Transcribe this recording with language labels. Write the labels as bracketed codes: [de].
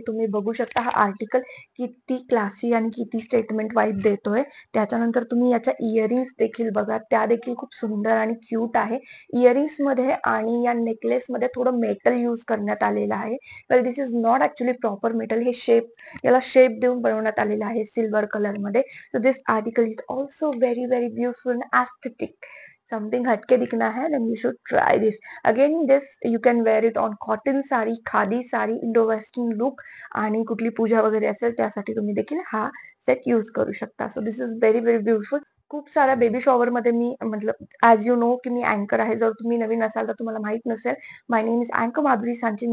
[mr] तुम्ही बघू शकता हा आर्टिकल किती क्लासी आणि किती स्टेटमेंट वाईब देतोय. त्याच्यानंतर तुम्ही याच्या इयरिंग्स देखील बघा. त्या देखील खूप सुंदर आणि क्यूट आहे. इयरिंग्स मध्ये आणि या नेकलेस मध्ये थोडं मेटल यूज करण्यात आलेलं आहे. [en] Well this is not actually proper metal. [mr] हे याला शेप देऊन बनवण्यात आलेलं आहे सिल्वर कलर मध्ये. [en] So this article is also very very beautiful and aesthetic. Something [hi] हटके दिखना है [en] then you should try this. Again this you can wear it on cotton [mr] sari, khadi sari, Indo western look आणि कुठली पूजा वगैरे असेल त्यासाठी तुम्ही देखील हा सेट यूज करू शकता. [en] So this is very very beautiful. [mr] खूप साऱ्या बेबी शॉवर मध्ये मी मतलब [en] as you know [mr] की मी अँकर आहे. जर तुम्ही नवीन असाल तर तुम्हाला माहित नसेल, [en] my name is [mr] अँकर माधुरी सांची.